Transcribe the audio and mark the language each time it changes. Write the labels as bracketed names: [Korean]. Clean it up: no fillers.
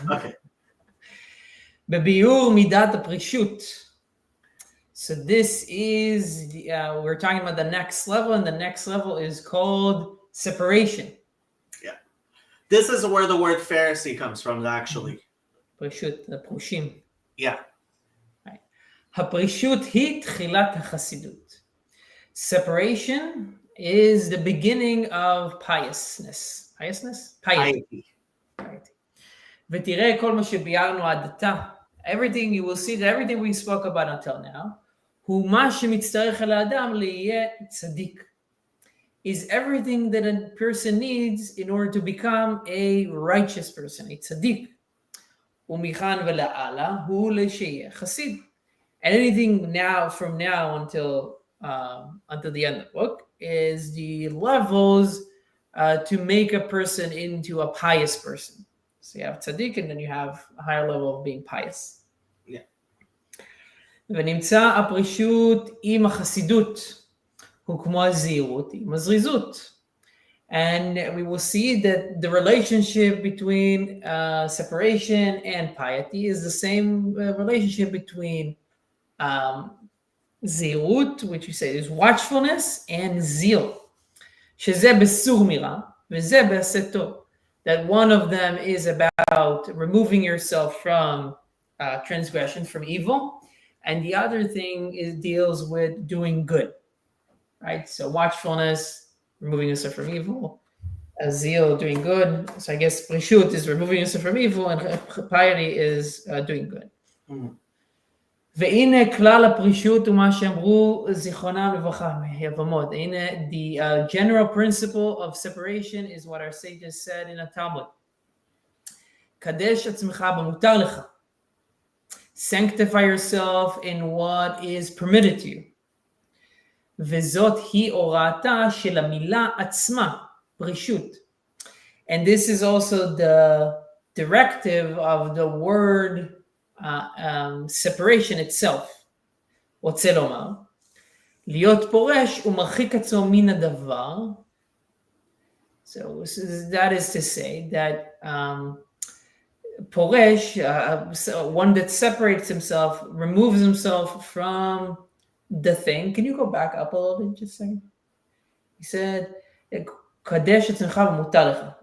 [English] Okay. [Hebrew] בביאור מידת הפרישות. [English] So this is, we're talking about the next level, and the next level is called separation. Yeah. This is where the word Pharisee comes from, actually. [Hebrew] פרישות, the פרושים. [English] Yeah. Right. [Hebrew] הפרישות היא תחילת החסידות. [English] Separation is the beginning of piousness. Piety. [Hebrew] ותראה כל מה שביארנו עד עתה. [English] Everything you will see, that everything we spoke about until now, [Hebrew] הוא מה שמצטרך על האדם להיות צדיק. [English] Is everything that a person needs in order to become a righteous person, a tzaddik. [Hebrew] ומכאן ולהלאה הוא לשיהיה חסיד. [English] And anything from now until the end of the book is the levels to make a person into a pious person. So you have tzaddik, and then you have a higher level of being pious. Yeah. [Hebrew] ונמצא הפרישות עם החסידות, הוא כמו הזהירות עם הזריזות. [English] And we will see that the relationship between separation and piety is the same relationship between zehut, which we say is watchfulness, and zeal. [Hebrew] שזה בסור מרע, וזה בעשה טוב. [English] That one of them is about removing yourself from transgression, from evil, and the other thing deals with doing good, right? So watchfulness, removing yourself from evil, zeal, doing good. So I guess prishut is removing yourself from evil, and piety is doing good. [Hebrew] והנה כלל הפרישות ומה שאמרו זיכרונם לברכה יבמות. [English] הנה the general principle of separation is what our sages said in a Talmud. [Hebrew] קדש עצמך במותר לך. [English] Sanctify yourself in what is permitted to you. [Hebrew] וזאת היא הוראתה של המילה עצמה, פרישות. [English] And this is also the directive of the word separation itself. [Hebrew] רוצה לומר, להיות פורש ומרחיק עצמו מן הדבר. [English] So that is to say that פורש, one that separates himself, removes himself from the thing. Can you go back up a little bit just a second? He said, [Hebrew] קדש עצמך ומותר לך.